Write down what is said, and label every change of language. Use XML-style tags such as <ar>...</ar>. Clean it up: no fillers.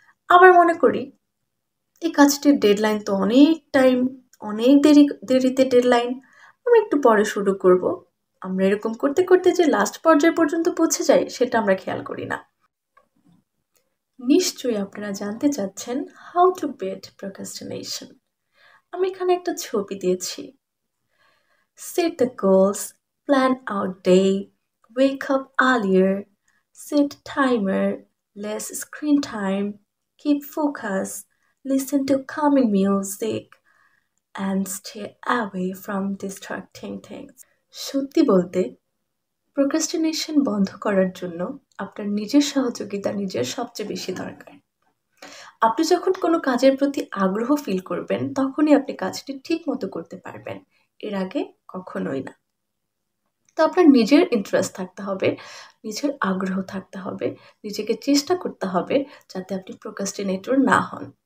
<bn>আবার মনে করি এই কাজটির ডেডলাইন তো অনেক টাইম, অনেক দেরিতে ডেডলাইন, আমি একটু পরে শুরু করব। আমরা এরকম করতে করতে যে লাস্ট পর্যায় পর্যন্ত পৌঁছে যাই সেটা আমরা খেয়াল করি না। নিশ্চয়ই আপনারা জানতে চাচ্ছেন</bn> <en>How to beat procrastination.</en> <bn>আমি এখানে একটা ছবি দিয়েছি।</bn> <en>Set the goals, plan out day, wake up earlier, Set timer, less screen time, keep focus, listen to calming music, and stay away from distracting things.</en> <bn>সত্যি বলতে প্রোক্রাস্টিনেশন বন্ধ করার জন্য আপনার নিজের সহযোগিতা নিজের সবচেয়ে বেশি দরকার। আপনি যখন কোনো কাজের প্রতি আগ্রহ ফিল করবেন, তখনই আপনি কাজটি ঠিকমতো করতে পারবেন। এর আগে কখনোই না। তো আপনার নিজের ইন্টারেস্ট থাকতে হবে, নিজের আগ্রহ থাকতে হবে, নিজেকে চেষ্টা করতে হবে যাতে আপনি প্রোক্রাস্টিনেটর না হন।</bn>